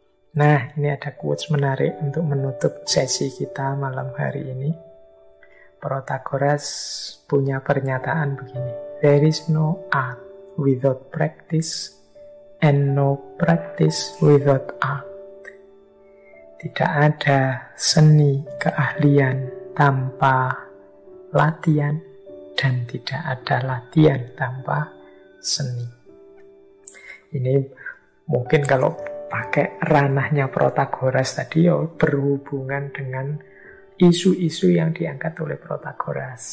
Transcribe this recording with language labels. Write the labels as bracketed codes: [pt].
[id] Nah, ini ada quotes menarik untuk menutup sesi kita malam hari ini. Protagoras punya pernyataan begini. [en] There is no art without practice and no practice without art. [id] Tidak ada seni keahlian tanpa latihan dan tidak ada latihan tanpa seni. Ini mungkin kalau pakai ranahnya Protagoras tadi berhubungan dengan isu-isu yang diangkat oleh Protagoras.